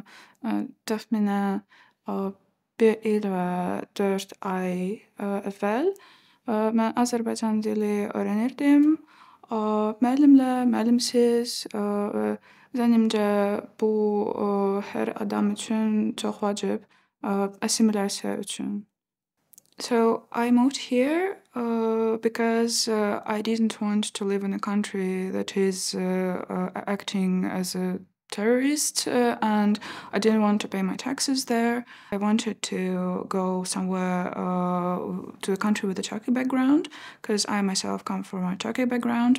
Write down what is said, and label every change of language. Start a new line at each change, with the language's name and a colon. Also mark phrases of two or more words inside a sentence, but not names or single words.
Azerbaijani: Təxminən 1 il və 4 ay əvvəl. Mən Azərbaycan dili öyrənirdim. Müəllimlə, müəllimsiz və zənnimcə bu hər adam üçün çox vacib assimilyasiya üçün.
English: So I moved here because I didn't want to live in a country that is acting as a terrorist, and I didn't want to pay my taxes there. I wanted to go somewhere to a country with a Turkey background because I myself come from a Turkey background.